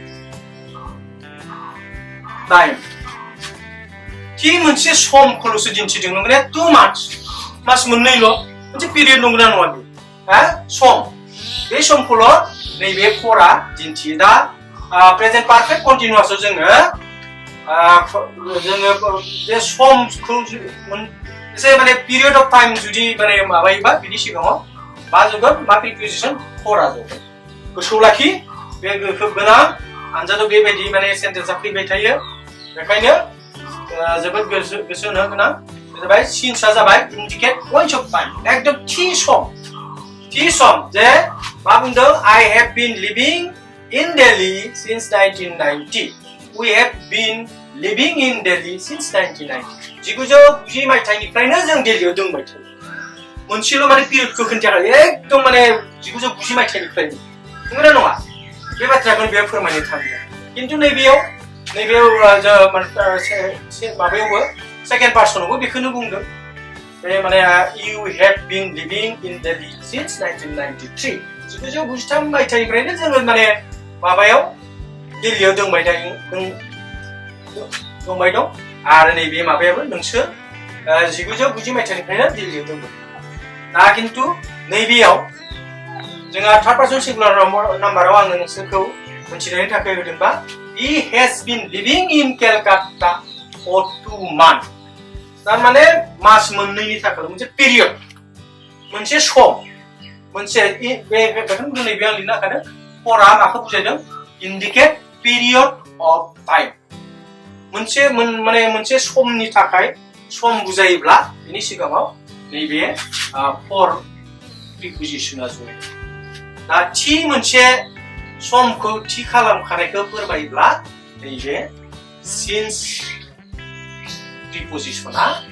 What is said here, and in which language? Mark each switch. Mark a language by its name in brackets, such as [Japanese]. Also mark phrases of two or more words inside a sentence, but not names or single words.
[Bodo] time थि मोनसे समखौल'सो दिन्थिदों नंगौना 2 मास मोननैल' मोनसे पिरियड नंगौना नङा बे सम बे समखौल' नैबे फरा दिन्थियो दा [English] present perfect continuousआव [Bodo] जोङो बे समखौ एसे माने [English] period of time [Bodo] जुदि माने माबायोबा बिनि सिगाङाव मा जोगोन मा प्रिपोजिसन फरा जोगोन गोसोआव लाखि बे गोनां आनजादाव बेबायदि माने सेन्टेन्सआ फैबाय थायो बेखायनो जोबोद गोसो होनो गोनां जाबाय सिन्सआ जाबाय indicate [English] points of time [Bodo] एकदम थि सम जे मा बुंदों [English] I have been living in Delhi since 1990 [Bodo] we have been living in Delhi since 1990 1990 मायथाइनिफ्रायनो जों दिल्लीयाव दंबाय थायो मोनसेल' माने पिरियडखौ खोन्थायाखै एकदम माने 1990 मायथाइनिफ्रायनो नंगौना नङा बे बाथ्राखौनो बेयाव फोरमायनो थांदों खिन्थु नैबेयाव माबायावबो सेकेन्ड पार्सनावबो बेखौनो बुंदों बे माने [English] you have been living in Delhi since 1993 [Bodo] 1993 मायथाइनिफ्रायनो जोङो माने माबायाव दिल्लीयाव दंबाय दं आरो नैबे माबायाबो नोंसोर 1990 मायथाइनिफ्रायनो दिल्लीयाव दंबाय दा खिन्थु नैबेयाव जोंहा थार्ड पार्सन सिंगुलार नाम्बाराव आङो नोंसोरखौ मोनथिनायनि थाखाय होदोंबा [English] he has been living in Calcutta for 2 months [Bodo] तारमाने मास मोननैनि थाखाय मोनसे पिरियड मोनसे सम मोनसे बेखौनो बुंनाय बे आं लिरनो हाखादों फरा माखौ बुजायदों [English] indicate period of time [Bodo] मोनसे समनि थाखाय सम बुजायोब्ला बिनि सिगाङाव नैबे for प्रिपोजिशना जयो दा थि मोनसे समखौ थि खालामखानायखौ फोरमायोब्ला नैबे since प्रिपोजिशना